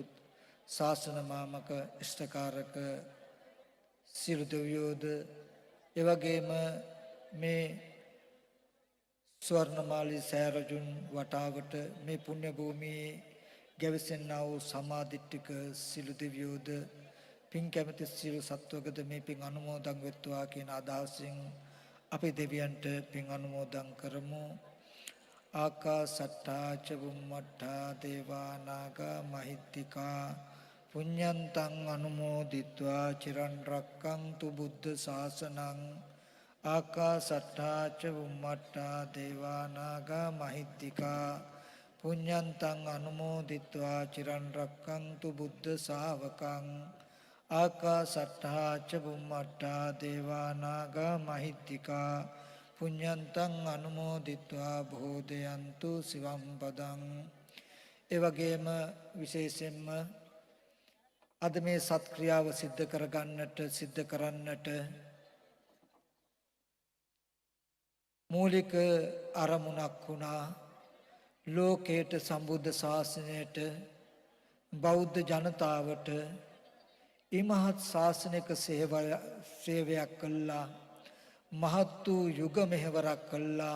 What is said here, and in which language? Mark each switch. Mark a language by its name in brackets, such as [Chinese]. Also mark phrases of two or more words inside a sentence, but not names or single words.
[Sinhala] ශාසන මාමක ඉෂ්ඨකාරක සියලු දෙවියෝද එවැගේම මේ ස්වර්ණමාලී සෑරජුන් වටාවට මේ පුණ්‍ය භූමියේ ගැවසෙන්නා වූ සමාධිට්ඨික සියලු දෙවියෝද පින් කැමති සියලු සත්වකද මේ පින් අනුමෝදන් වෙත්වා කියන අදහසින් අපි දෙවියන්ට පින් අනුමෝදන් කරමු. [Pali] ආකාසට්ටා ච බුම්මට්ටා දේවා නාග මහිත්‍තිකා පුඤ්ඤන්තං අනුමෝදිත්වා චිරන් රැක්කන්තු බුද්ධ ශාසනං. ආකාසට්ටා ච බුම්මට්ටා දේවා නාග මහිත්‍තිකා පුඤ්ඤන්තං අනුමෝදිත්වා චිරන් රැක්කන්තු බුද්ධ ශාවකං. ආකාසට්ටා ච බුම්මට්ටා දේවා නාග මහිත්‍තිකා පුඤ්ඤන්තං අනුමෝදිත්වා බෝධයන්තු සිවම් පදං. [Sinhala] ඒ වගේම විශේෂයෙන්ම අද මේ සත්ක්‍රියාව සිද්ධ කරන්නට මූලික අරමුණක් වුණා ලෝකයට සම්බුද්ධ ශාසනයට බෞද්ධ ජනතාවට ඉමහත් ශාසනික සේවයක් කළා මහත් වූ යුග මෙහෙවරක් කළා.